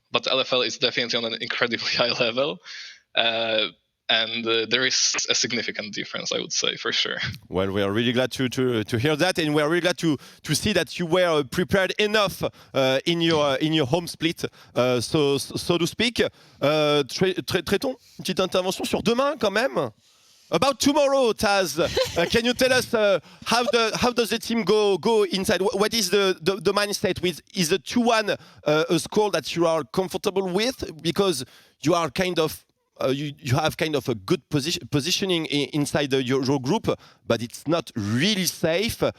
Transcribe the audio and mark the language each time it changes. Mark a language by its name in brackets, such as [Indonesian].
[English] But LFL is definitely on an incredibly high level. And there is a significant difference, I would say, for sure. Well, we are really glad to hear that, and we are really glad to see that you were prepared enough in your home split, so to speak. [French] Tréton, une petite intervention sur demain quand même. [English] About tomorrow, Taz, can you tell us how does the team go inside? What is the mindset with? Is the 2-1 a score that you are comfortable with, because you are kind of you have kind of a good positioning inside your group, but it's not really safe.